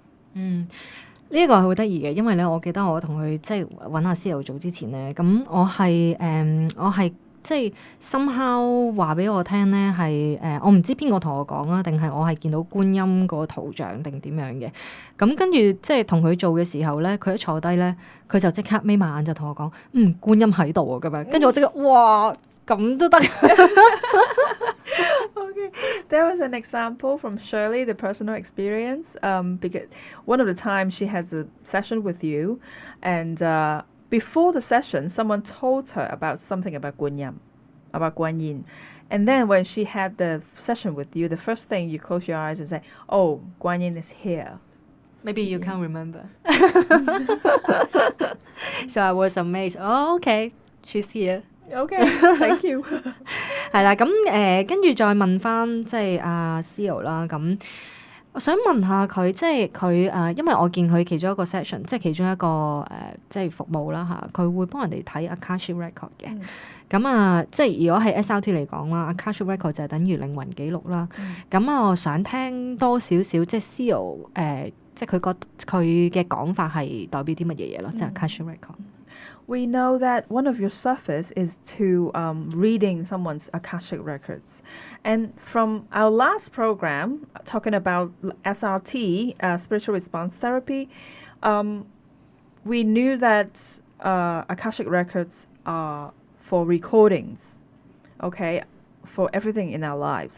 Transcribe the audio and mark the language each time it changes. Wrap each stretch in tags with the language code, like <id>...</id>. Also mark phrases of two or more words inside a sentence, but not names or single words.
<yue>呢一個係好得意嘅，因為咧，我記得我同佢即係揾阿Zeo做之前咧，咁我係即係somehow話俾我聽咧，係我唔知邊個同我講啦，定係我係見到觀音個圖像定點樣嘅。咁跟住即係同佢做嘅時候咧，佢一坐低咧，佢就即刻眯埋眼就同我講，觀音喺度啊咁樣。跟住我即刻哇，咁都得。</yue> <en>Okay, there was an example from Shirley, the personal experience. Because one of the times she has a session with you, and before the session, someone told her about something about Guan Yin. And then when she had the session with you, the first thing you close your eyes and say, "Oh, Guan Yin is here." Maybe you can't remember. So I was amazed. Oh, okay, she's here. Okay, thank you.</en> <yue>係啦，咁跟住再問翻即係阿Zeo啦，咁我想問下佢，即係佢因為我見佢其中一個 session， 即係其中一個即係服務啦嚇，佢會幫人哋睇</yue> <en>Akashic Record</en> <yue>嘅。咁即係如果係 SRT 嚟講啦 ，</yue> <en>Akashic Record</en> <yue>就係等於靈魂記錄啦。咁我想聽多少少，即係Zeo即係佢嘅講法係代表啲乜嘢嘢咯？即係</yue> <en>Akashic Record。</en> <yue>We</yue> <en>know that one of your service is to reading someone's Akashic records. And from our last program, talking about SRT, spiritual response therapy, we knew that Akashic records are for recordings, okay, for everything in our lives.</en>